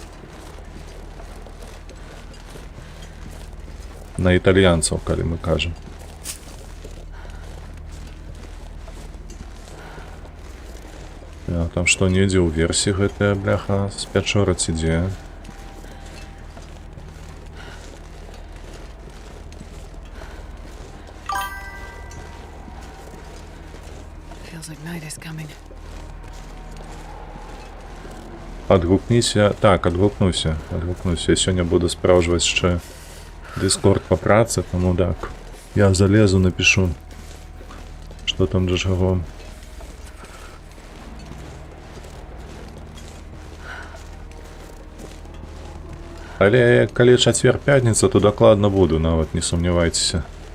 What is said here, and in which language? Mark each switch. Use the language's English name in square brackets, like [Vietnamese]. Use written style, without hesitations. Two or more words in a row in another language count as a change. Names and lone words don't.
[Belarusian] На італьянцаў, калі мы кажам. А там што, недзе ў версіі гэтая бляха з пячора ці дзе? [English] Feels like night is coming. [Belarusian] Адгукніся. Так, адгукнуся. Адгукнуся. Я сёння буду спраўджваць яшчэ Discord па працы, таму так. Я залезу, напишу, што там да чаго. Але калі чацвер-пятніца, то дакладна буду, нават не сумнявайцеся.